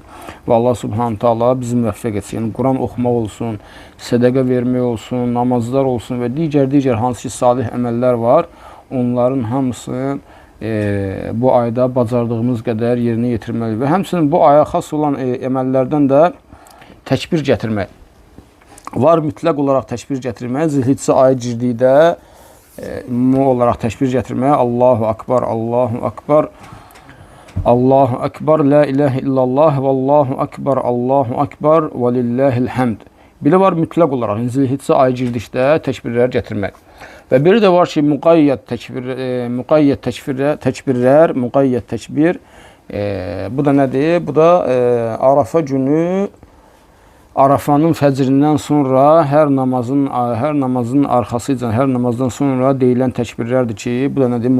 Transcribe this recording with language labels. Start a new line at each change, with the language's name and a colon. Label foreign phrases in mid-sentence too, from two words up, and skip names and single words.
Azerbaijani: Və
Arabic: الله سبحانه تعالى
Azerbaijani: bizi müvəffəq etsin. Yəni Quran oxumaq olsun, sədaqə vermək olsun, namazlar olsun və digər hansı ki salih əməllər var, onların hamısını bu ayda bacardığımız qədər yerinə yetirməliyik. Və həmçinin bu aya xas olan əməllərdən də təkbir gətirmək var, mütləq olaraq təkbir gətirmək. Zilhiccə ayı girdikdə ümumi olaraq təkbir gətirmək.
Arabic: الله أكبر الله أكبر الله أكبر لا إله إلا الله والله أكبر الله أكبر, ولله الحمد.
Azerbaijani: Belə var mütləq olaraq Zilhiccə ayı girdikdə təkbirlər gətirmək. Və biri də var ki, müqayyət təkbir. Bu da nədir? Bu da Arafa günü, Arafanın fəcrindən sonra hər namazın arxasıca, hər namazdan sonra deyilən təkbirlərdir ki, bu da nədir?